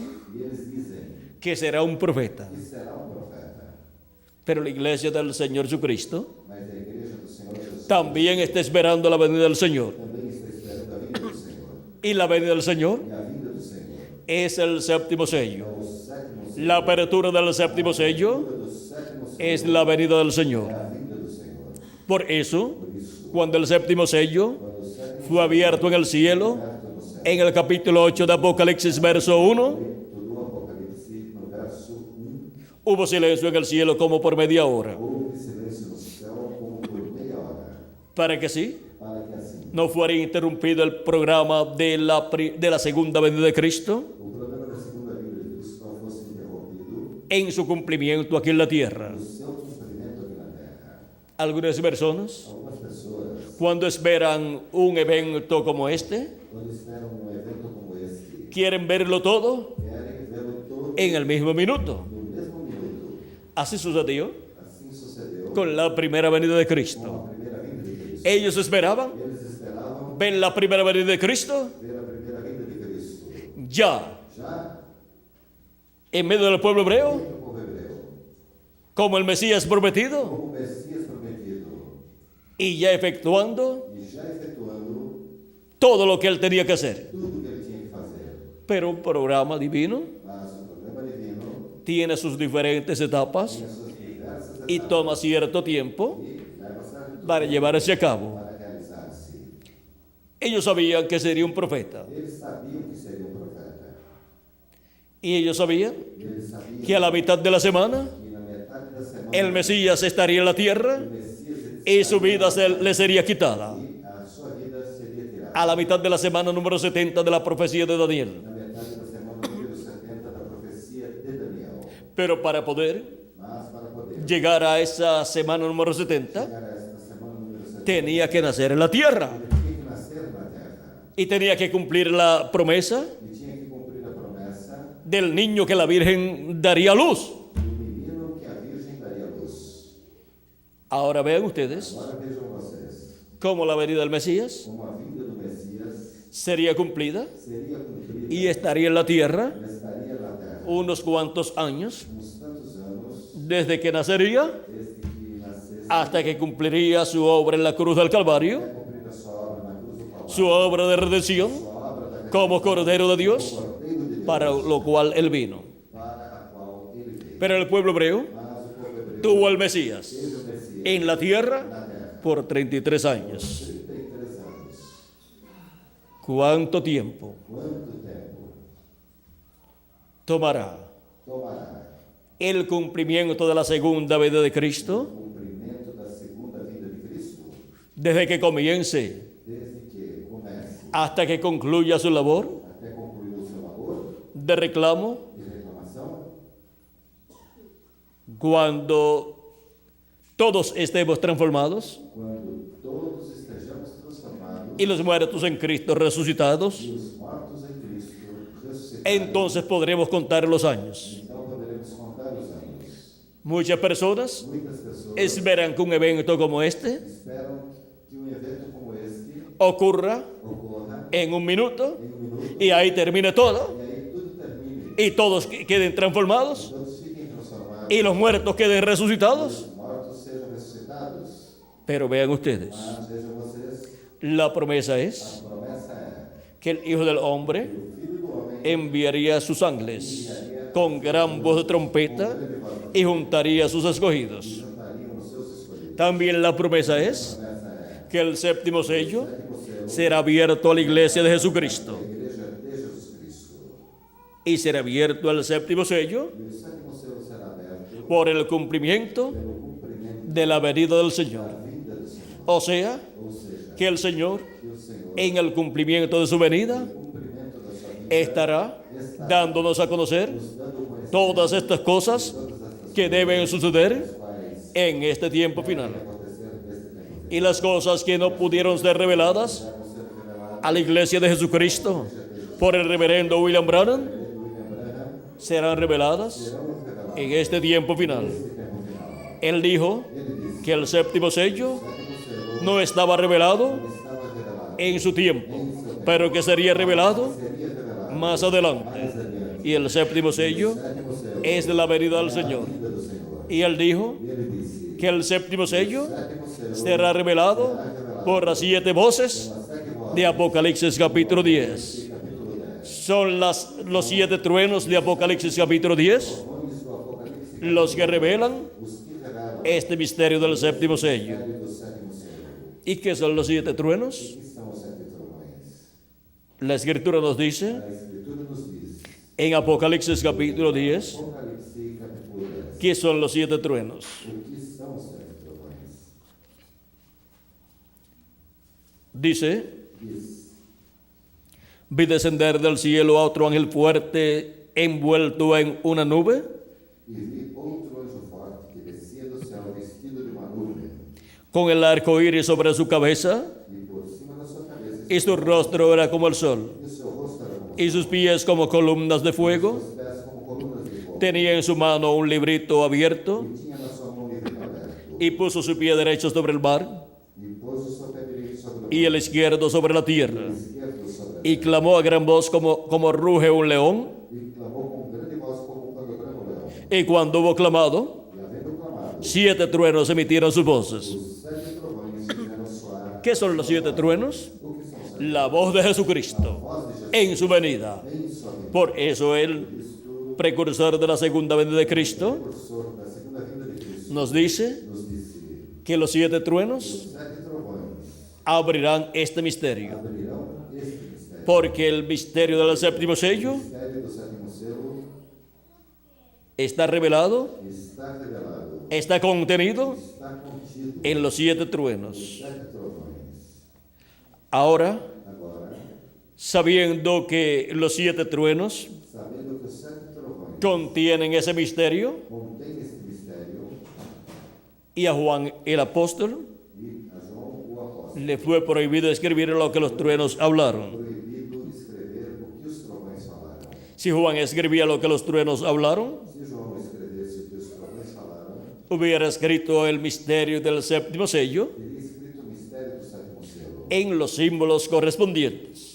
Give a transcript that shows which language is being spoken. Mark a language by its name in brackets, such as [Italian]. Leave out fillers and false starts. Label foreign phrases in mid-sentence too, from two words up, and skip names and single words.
[Portuguese] E eles dizem [Spanish] que será un profeta. [Portuguese] que será um profeta. [Spanish] Pero la iglesia del Señor Jesucristo [Portuguese] Mas a igreja do Senhor Jesus [Spanish] también está esperando la venida del Señor. [Portuguese] também está esperando a vinda do Senhor. [Spanish] Y la venida del Señor [Portuguese] E a vinda do Senhor [Spanish] es el séptimo [Portuguese] é [Spanish] sello. [Portuguese] o sétimo sello. [Spanish] La apertura del séptimo sello [Portuguese] Do sétimo sello [Spanish] es la venida del [Portuguese] é [Spanish] Señor. [Portuguese] a vinda do Senhor. [Spanish] Por eso, [Portuguese] Por isso, [Spanish] cuando el séptimo sello [Portuguese] quando o sétimo [Spanish] fue abierto en el cielo, [Portuguese] aberto no céu, [Spanish] en el capítulo 8 de Apocalipsis, verso 1, [Portuguese] do Apocalipse, no verso 1, [Spanish] hubo silencio en el cielo como por media hora. [Portuguese] houve silêncio no céu como por meia hora, [Spanish] Para que sí, [Portuguese] para que assim [Spanish] no fuera interrumpido el programa de la segunda venida de Cristo [Portuguese] o programa da segunda vinda de Cristo não fosse interrompido [Spanish] en su cumplimiento aquí en la tierra. [Portuguese] no seu cumprimento aqui na terra. [Spanish] Algunas personas, [Portuguese] Algumas pessoas, [Spanish] cuando esperan un evento como este, [Portuguese] quando esperam um evento como este, [Spanish] quieren verlo todo [Portuguese] querem vê-lo todo [Spanish] en el mismo minuto. [Portuguese] no mesmo minuto. [Spanish] Así sucedió [Portuguese] Assim [Spanish] con la primera venida de [Portuguese] com [Spanish] Cristo. [Portuguese] a primeira vinda de Cristo. [Spanish] Ellos esperaban [Portuguese] Eles esperavam [Spanish] ver la primera venida de Cristo [Portuguese] ver a primeira vinda de Cristo. [Spanish] ya [Portuguese] Já [Spanish] en medio del pueblo hebreo [Portuguese] dentro do povo hebreu, [Spanish] como el Mesías prometido [Portuguese] como o Messias prometido, [Spanish] y ya efectuando [Portuguese] e já efetuando [Spanish] todo lo que él tenía que hacer. [Portuguese] tudo que ele tinha que fazer. [Spanish] Pero un programa divino [Portuguese] Mas o programa divino [Spanish] tiene sus diferentes etapas [Portuguese] tem as suas diversas [Spanish] y [Portuguese] etapas [Spanish] toma cierto tiempo [Portuguese] e leva certo [Spanish] para llevarse a cabo. [Portuguese] para realizar-se. [Spanish] Ellos sabían que sería un profeta [Portuguese] Eles sabiam que seria um profeta. [Spanish] y ellos sabían [Portuguese] Eles sabiam [Spanish] que a la mitad de la semana [Portuguese] que na metade da semana [Spanish] el Mesías estaría en la tierra [Portuguese] o Messias [Spanish] y su vida le sería quitada. [Portuguese] e a sua vida seria tirada. [Spanish] A la mitad de la semana número 70 de la profecía de Daniel. [Portuguese] Na metade da semana número 70 da profecia de Daniel. [Spanish] Pero para poder [Portuguese] Mas para poder [Spanish] llegar a esa semana número 70, [Portuguese] chegar a esta semana número 70, [Spanish] tenía que nacer en la tierra [Portuguese] ele tinha que nascer na terra [Spanish] y tenía que cumplir la promesa [Portuguese] e tinha que cumprir a promessa [Spanish] del niño que la Virgen daría a luz. [Portuguese] do menino que a Virgem daria luz. [Spanish] Ahora vean ustedes [Portuguese] Agora vejam vocês, [Spanish] cómo la venida del Mesías [Portuguese] como a vinda do Messias [Spanish] sería cumplida [Portuguese] seria cumprida [Spanish] y estaría en la tierra [Portuguese] ele estaria na terra [Spanish] unos cuantos años [Portuguese] uns tantos anos [Spanish] desde que nacería [Portuguese] desde que nascesse [Spanish] hasta que cumpliría su obra en la cruz del Calvario, [Portuguese] até cumprir a sua obra na cruz do Calvário, [Spanish] su obra de redención [Portuguese] sua obra da [Spanish] como Cordero de Dios, [Portuguese] Cordeiro de Deus, [Spanish] para lo cual él vino. [Portuguese] para a qual ele veio. [Spanish] Pero el pueblo hebreo [Portuguese] Mas o povo hebreu [Spanish] tuvo al Mesías [Portuguese] teve o Messias [Spanish] en la tierra [Portuguese] na terra [Spanish] por 33 años. [Portuguese] 33 anos. [Spanish] ¿Cuánto tiempo [Portuguese] Quanto tempo [Spanish] tomará [Portuguese] tomará [Spanish] el cumplimiento de la segunda venida de [Portuguese] o [Spanish] Cristo [Portuguese] cumprimento da segunda vinda de Cristo [Spanish] desde que comience [Portuguese] desde que comece [Spanish] hasta que concluya su labor [Portuguese] até concluir o seu labor [Spanish] de reclamo [Portuguese] e reclamação? [Spanish] cuando todos estemos transformados [Portuguese] Quando todos estejamos transformados [Spanish] y los muertos en Cristo resucitados? [Portuguese] e os mortos em Cristo ressuscitados, [Spanish] Entonces podremos contar los años. [Portuguese] então poderemos contar os anos. [Spanish] Muchas personas [Portuguese] Muitas pessoas [Spanish] esperan que un evento como este [Portuguese] esperam que um evento como este [Spanish] ocurra [Portuguese] ocorra [Spanish] en un minuto [Portuguese] em minuto [Spanish] y ahí termine todo [Portuguese] e aí tudo termine, [Spanish] y todos queden transformados [Portuguese] todos fiquem transformados [Spanish] y los muertos queden resucitados. [Portuguese] os mortos sejam ressuscitados. [Spanish] Pero vean ustedes, [Portuguese] Mas vejam vocês, [Spanish] la promesa [Portuguese] a [Spanish] es [Portuguese] promessa é [Spanish] que el Hijo del Hombre [Portuguese] o Filho do Homem [Spanish] enviaría a sus ángeles con gran voz de trompeta y juntaría a sus escogidos. [Portuguese] juntariam os seus escolhidos. [Spanish] También la promesa es [Portuguese] A promessa é [Spanish] que el séptimo sello [Portuguese] que você [Spanish] será abierto a la iglesia de Jesucristo. [Portuguese] a igreja de Jesus Cristo. [Spanish] Y será abierto el séptimo sello [Portuguese] E o sétimo selo será aberto [Spanish] por el cumplimiento [Portuguese] pelo cumprimento [Spanish] de la venida del Señor. [Portuguese] da vinda do Senhor. [Spanish] O sea, [Portuguese] Ou seja, [Spanish] que el Señor, [Portuguese] que o Senhor, [Spanish] en el cumplimiento de su venida, [Portuguese] no cumprimento da sua vida, [Spanish] estará dándonos a conocer [Portuguese] nos dando conhecimento [Spanish] todas estas cosas [Portuguese] de todas estas [Spanish] que deben suceder [Portuguese] quais [Spanish] en este tiempo final. [Portuguese] acontecer neste tempo. [Spanish] Y las cosas que no pudieron ser reveladas [Portuguese] Vão ser reveladas [Spanish] a la iglesia de Jesucristo por el reverendo William Branham [Portuguese] pelo William Branham, [Spanish] serán reveladas [Portuguese] serão reveladas [Spanish] en este tiempo final. [Portuguese] neste tempo final. [Spanish] Él dijo [Portuguese] Ele disse [Spanish] que el séptimo sello [Portuguese] que o Senhor [Spanish] no estaba revelado [Portuguese] estava revelado [Spanish] en su tiempo, pero que sería revelado [Portuguese] seria revelado [Spanish] más adelante. Y el séptimo sello [Portuguese] sétimo selo [Spanish] es de la venida del Señor. [Portuguese] vida do Senhor. [Spanish] Y él dijo [Portuguese] E ele disse [Spanish] que el séptimo sello [Portuguese] sétimo selo [Spanish] será revelado por las 7 voces [Portuguese] as 7 vozes [Spanish] de Apocalipsis capítulo 10. [Portuguese] capítulo 10. [Spanish] Son los 7 truenos de Apocalipsis capítulo 10 [Portuguese] Testemunhos do Apocalipse, [Spanish] los que revelan [Portuguese] os que revelam [Spanish] este misterio del séptimo sello. [Portuguese] o do sétimo selo. [Spanish] ¿Y qué son los 7 truenos? [Portuguese] Que são os 7 trovões? [Spanish] La escritura nos dice [Portuguese] A Escritura nos diz, [Spanish] en Apocalipsis capítulo 10 [Portuguese] Apocalipse capítulo 10, [Spanish] qué son los 7 truenos. [Portuguese] o que são os 7 trovões? [Spanish] Dice, [Portuguese] Diz, [Spanish] vi descender del cielo a otro ángel fuerte envuelto en una nube, [Portuguese] e vi outro anjo forte que descia do céu vestido de uma nuvem, [Spanish] con el arco iris sobre su cabeza, [Portuguese] e por cima da sua cabeça [Spanish] y su rostro era como el sol, [Portuguese] e o seu rosto era como [Spanish] y sus pies como columnas de fuego. [Portuguese] os pés como colunas de fogo. [Spanish] Tenía en su mano un librito abierto, [Portuguese] E tinha na sua mão um livro aberto, [Spanish] y puso su pie derecho sobre el mar [Portuguese] e pôs o seu pé direito sobre o [Spanish] y el izquierdo sobre la tierra. [Portuguese] mar esquerdo sobre a [Spanish] Y clamó a gran voz como ruge un león. [Portuguese] e clamou com grande voz como quando brama o leão. [Spanish] Y cuando hubo clamado, [Portuguese] E havendo clamado, [Spanish] 7 truenos emitieron sus voces. [Portuguese] os 7 trovões fizeram soar. [Spanish] ¿Qué son los 7 truenos? [Portuguese] O que são os 7? [Spanish] La voz de Jesucristo [Portuguese] Voz de Jesus [Spanish] en su venida. [Portuguese] em sua vida. [Spanish] Por eso el precursor de la segunda venida de Cristo [Portuguese] O professor da segunda vinda de Cristo [Spanish] nos dice [Portuguese] nos disse: [Spanish] que los 7 truenos [Portuguese] os 7 trovões [Spanish] abrirán este misterio. [Portuguese] abrirão este mistério. [Spanish] Porque el misterio del séptimo sello [Portuguese] O mistério do sétimo selo [Spanish] está revelado, [Portuguese] está revelado, [Spanish] está contenido [Portuguese] está contido [Spanish] en los 7 [Portuguese] nos [Spanish] truenos. [Portuguese] 7 trovões. [Spanish] Ahora, [Portuguese] Agora, [Spanish] sabiendo que los 7 truenos [Portuguese] sabendo que os 7 trovões [Spanish] contienen ese misterio, [Portuguese] contêm este mistério, [Spanish] y a Juan el apóstol [Portuguese] e a João o apóstolo [Spanish] le fue prohibido escribir lo que los truenos hablaron. [Portuguese] proibido escrever o que os trovões falaram. [Spanish] Si Juan escribía lo que los truenos hablaron, [Portuguese] Se João escrevesse o que os trovões falaram, [Spanish] hubiera escrito el misterio del séptimo sello [Portuguese] teria escrito o mistério do sétimo selo [Spanish] en los símbolos correspondientes.